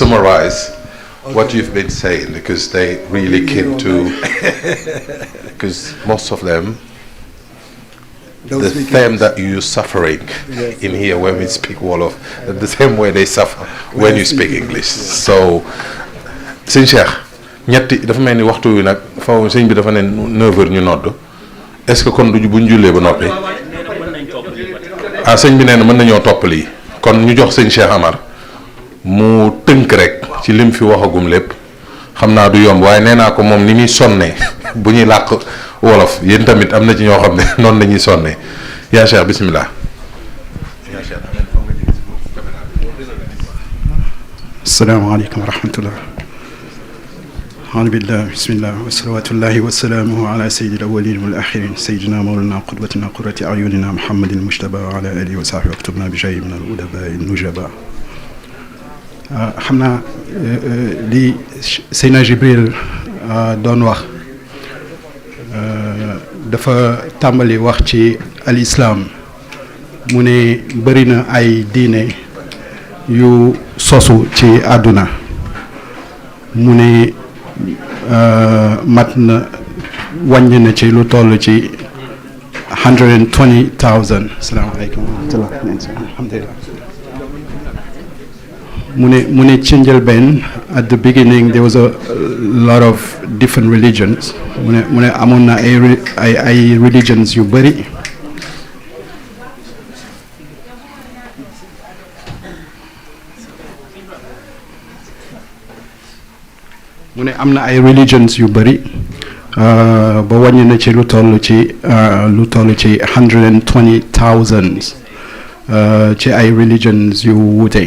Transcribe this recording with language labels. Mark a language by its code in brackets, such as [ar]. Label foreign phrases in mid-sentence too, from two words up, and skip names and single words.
[en] summarize what you've been saying, because they really came to, because most of them, the theme that you're suffering in here when we speak Wolof, the same way they suffer when you speak English. So, [wo] Sëñ Cheikh, ñetti dafa mel ni waxtu wi nag faw sëñ bi dafa ne 9h ñu nodd. [fr] Est-ce que [wo] kon du buñ jullee ba noppi? Ah, sëñ bi nee na mën nañoo topp lii. Kon ñu jox sëñ Cheikh Amar mu tënk rek ci lim fi waxagum lépp. Xam naa du yomb waaye nee naa ko moom ni muy sonnee bu ñuy làq wolof yéen tamit am na ci ñoo xam ne noonu la ñuy sonnee. Yaa Cheikh bismillah. [ar] السلام عليكم ورحمة الله. الحمد لله، بسم الله، وصلوات الله وسلامه على سيد الأولين والآخرين، سيدنا مولانا قدوتنا قرة أعيننا محمد المجتبى وعلى آله وصحبه واكتبنا بشيء من الأدباء النجباء. [wo] Xam naa li Seydina Jibril doon wax dafa tàmbali wax ci al-islam mu ne bëri na ay diine yu sosu ci àdduna mu ne mat na wàññi na ci lu toll ci 120,000. [ar] السلام عليكم ورحمة الله. [en] Alhamdulillah. [wo] mu ne ci njëlbeen [en] at the beginning there was a lot of different religions. [wo] mu ne amoon na ay religions yu bëri. mu ne am na ay religions yu bëri ba wàññi na ci lu toll ci 120,000 ci ay religions yu wuute.